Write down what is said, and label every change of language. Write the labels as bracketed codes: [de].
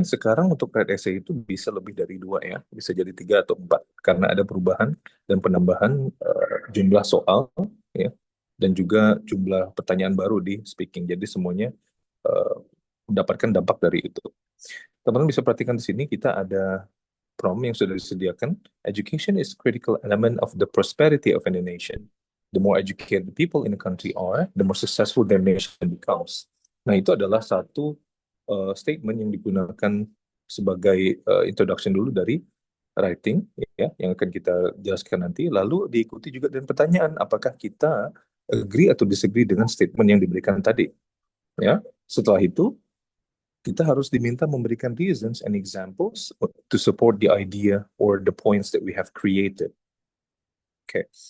[id] Sekarang untuk write essay itu bisa lebih dari 2 ya, bisa jadi 3 atau 4 karena ada perubahan dan penambahan jumlah soal ya, dan juga jumlah pertanyaan baru di speaking. Jadi semuanya eh, mendapatkan dampak dari itu. Teman-teman bisa perhatikan di sini kita ada prompt yang sudah disediakan. [en] Education is critical element of the prosperity of any nation. The more educated people in a country are, the more successful their nation becomes. [id] Nah, itu adalah satu statement yang digunakan sebagai introduction dulu dari writing ya, yang akan kita jelaskan nanti. Lalu diikuti juga dengan pertanyaan, apakah kita agree atau disagree dengan statement yang diberikan tadi. Ya, setelah itu kita harus diminta memberikan [en] reasons and examples to support the idea or the points that we have created. Oke.